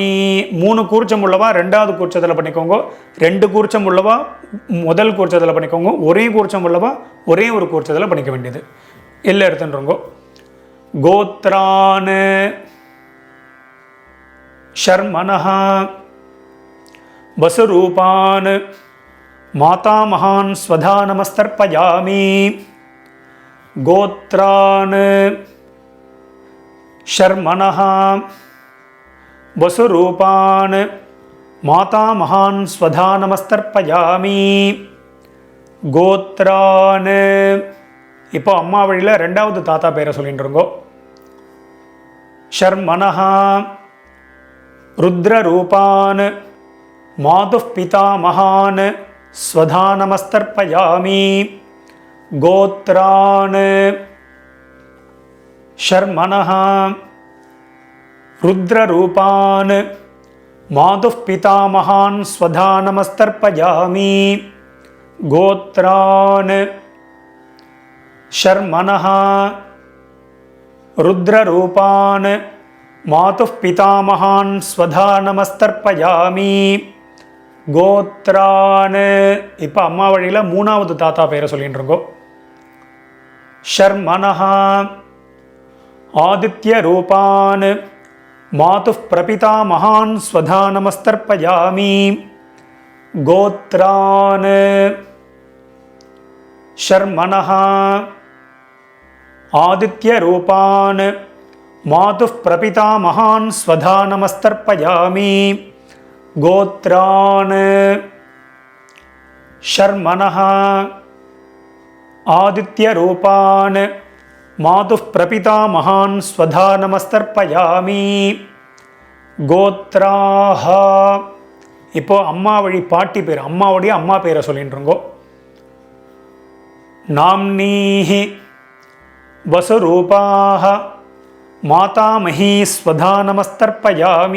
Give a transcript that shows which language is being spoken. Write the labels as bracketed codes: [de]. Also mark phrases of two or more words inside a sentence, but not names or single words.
[ta] 3 கூர்ச்சம் உள்ளவா ரெண்டாவது கூர்ச்சத்தில் பண்ணிக்கோங்க. 2 கூர்ச்சம் உள்ளவா முதல் கூர்ச்சத்தில் பண்ணிக்கோங்க. ஒரே கூர்ச்சம் உள்ளவா ஒரே ஒரு கூர்ச்சத்தில் பண்ணிக்க வேண்டியது. எல்லாம் எடுத்துன்றோங்க. [sa] गोत्रान् शर्मणः वसुरूपान् माता महान् स्वधा नमस्तर्पयामि. गोत्रान् शर्मणः वसुरूपान् माता महान् स्वधा नमस्तर्पयामि. [ta] கோத்ரான் இப்போ அம்மா வழியில் ரெண்டாவது தாத்தா பேரை சொல்லிட்டு இருக்கோ. [sa] शर्मणः रुद्ररूपान् मातुः पिता महान् स्वधा नमस्तर्पयामि. गोत्रान् शर्मणः रुद्ररूपान् मातुः पिता महान् स्वधा नमस्तर्पयामि. गोत्रान् शर्मणः रुद्ररूपान् मातुः पिता महान् स्वधा नमस्तर्पयामि. [ta] கோத்ரான் இப்போ அம்மா வழியில் 3வது தாத்தா பேரை சொல்லிட்டு இருக்கோம். [sa] ஷர்மனஹ आदित्यरूपान् मातुः प्रपिता महान् स्वधा नमस्तर्पयामि. गोत्रान् शर्मणः आदित्यरूपान् मातुः प्रपिता महान् स्वधा नमस्तर्पयामि. गोत्रान् शर्मणः आदित्यरूपान् मातुः प्रपिता महान् स्वधा नमस्तर्पयामि. [ta] கோத்ராஹ இப்போ அம்மா வழி பாட்டி பேர், அம்மாவுடைய அம்மா பேரை சொல்லிட்டு இருக்கோ. [sa] नाम्नीः वसुरूपाः मातामहीः स्वधा नमस्तर्पयामि.